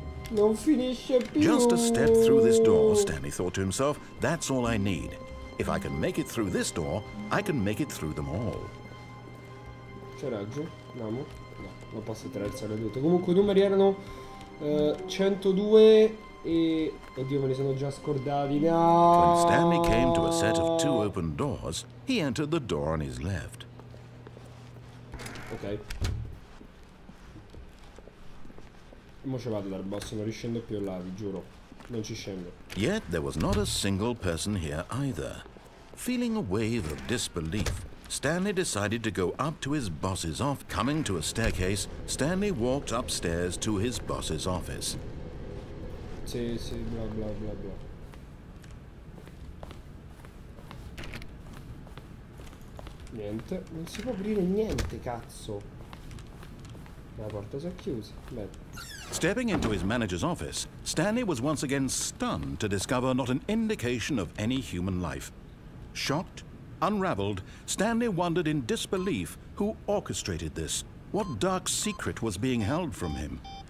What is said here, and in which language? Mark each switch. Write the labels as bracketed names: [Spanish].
[Italian] Non finisce più. [English] Just a step through this door, Stanley thought to himself. That's all I need. If I can make it through this door, I can make it through them all. [Italian] C'è raggio? Andiamo? No, non posso attraversare tutto. Comunque i numeri erano 102 e... Oddio, me li sono già scordati. No! [English] When Stanley came to a set of 2 open doors, he entered the door on his left. Ok. [Italian] Mo ci vado dal boss, non riscendo più là, vi giuro. Non ci scendo. [English] Yet there was not a single person here either. Feeling a wave of disbelief, Stanley decided to go up to his boss's office. Coming to a staircase, Stanley walked upstairs to his boss's office. [Italian] Sì, sì, bla bla bla bla. Niente, non si può aprire niente, cazzo. La porta si è chiusa. Bene. [English] Stepping into his manager's office, Stanley was once again stunned to discover not an indication of any human life. Shocked, unraveled, Stanley wondered in disbelief who orchestrated this. What dark secret was being held from him?